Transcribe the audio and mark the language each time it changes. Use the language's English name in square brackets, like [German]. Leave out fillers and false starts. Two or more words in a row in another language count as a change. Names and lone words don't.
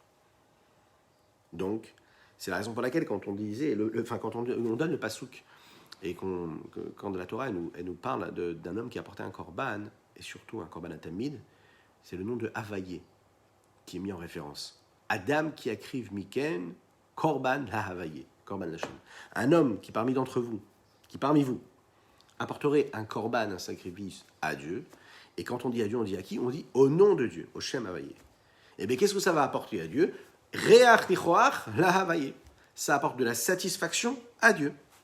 [French] Donc, c'est la raison pour laquelle quand on disait, quand on donne le pasouk, et quand la Torah elle nous parle d'un homme qui a apporté un korban, et surtout un [Hebrew] קרבן התמיד, [French] c'est le nom de Havaye qui est mis en référence. [Hebrew] אדם כי יקריב מכם, קרבן להויה, קרבן השם. [French] Un homme qui parmi vous, apporterait un korban, un sacrifice à Dieu, et quand on dit à Dieu, on dit à qui? On dit au nom de Dieu, au [Hebrew] שם הויה. [French] Et bien qu'est-ce que ça va apporter à Dieu? [Hebrew] ריח ניחוח להויה. [French] Ça apporte de la satisfaction à Dieu.